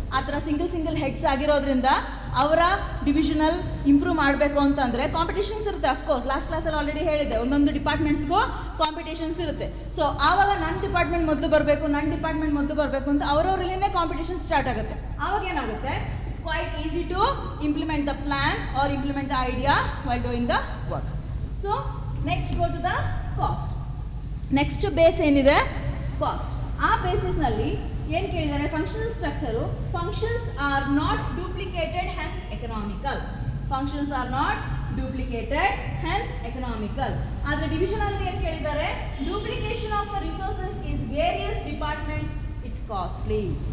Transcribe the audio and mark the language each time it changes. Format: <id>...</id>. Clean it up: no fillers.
<kn>ಆ ಥರ single heads ಆಗಿರೋದ್ರಿಂದ ಅವರ ಡಿವಿಷನಲ್ ಇಂಪ್ರೂವ್ ಮಾಡಬೇಕು ಅಂತಂದರೆ ಕಾಂಪಿಟೇಷನ್ಸ್ ಇರುತ್ತೆ. ಅಫ್ಕೋರ್ಸ್ ಲಾಸ್ಟ್ ಕ್ಲಾಸಲ್ಲಿ ಆಲ್ರೆಡಿ ಹೇಳಿದೆ, ಒಂದೊಂದು ಡಿಪಾರ್ಟ್ಮೆಂಟ್ಸ್ಗೂ ಕಾಂಪಿಟೇಷನ್ಸ್ ಇರುತ್ತೆ. ಸೊ ಆವಾಗ ನನ್ನ ಡಿಪಾರ್ಟ್ಮೆಂಟ್ ಮೊದಲು ಬರಬೇಕು ಅಂತ ಅವರವರಲ್ಲಿನೇ ಕಾಂಪಿಟೇಷನ್ ಸ್ಟಾರ್ಟ್ ಆಗುತ್ತೆ. ಆವಾಗ ಏನಾಗುತ್ತೆ,</kn> <en>quite easy to implement the plan or implement the idea while doing the work. So next go to the cost. Next base</en> <kn>ಏನಿದೆ,</kn> <en>Cost.</en> <kn>ಆ ಬೇಸಿಸ್ನಲ್ಲಿ ಏನು ಕೇಳಿದ್ದಾರೆ,</kn> <en>Functional structure, functions are not duplicated hence economical. Functions are not duplicated hence economical.</en> <kn>ಆದರೆ ಡಿವಿಷನಲ್ಲಿ ಏನು ಕೇಳಿದ್ದಾರೆ,</kn> <en>Duplication of the resources is various departments, it's costly.</en>